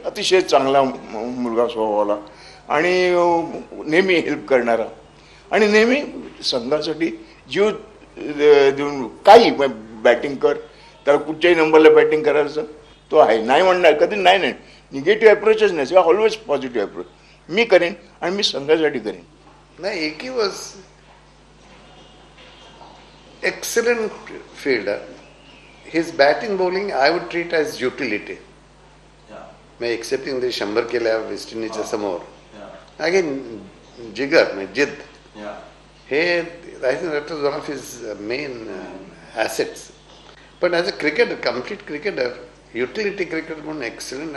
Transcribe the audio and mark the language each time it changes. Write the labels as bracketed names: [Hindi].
[Marathi] अतिशय चांगला मुलगा स्वभावाला आणि नेहमी हेल्प करणारा आणि नेहमी संघासाठी जीव देऊन काही बॅटिंग कर, त्याला कुठच्याही नंबरला बॅटिंग करायचं तो आहे. नाही म्हणणार कधी नाही, निगेटिव्ह अप्रोचच नाही, ऑलवेज पॉझिटिव्ह अप्रोच. मी करेन आणि मी संघासाठी करेन. नाही, [English] Ekki was excellent fielder. His batting bowling I would treat as utility. [Marathi] मैं एक्सेप्टिंग ते 100 केल्या वेस्ट इंडिजच्या समोर. [English] again [Marathi] जिगर जिद्द हे [English] I think that was one of his main assets. पण as a cricketer, complete cricketer, utility cricketer म्हणून excellent.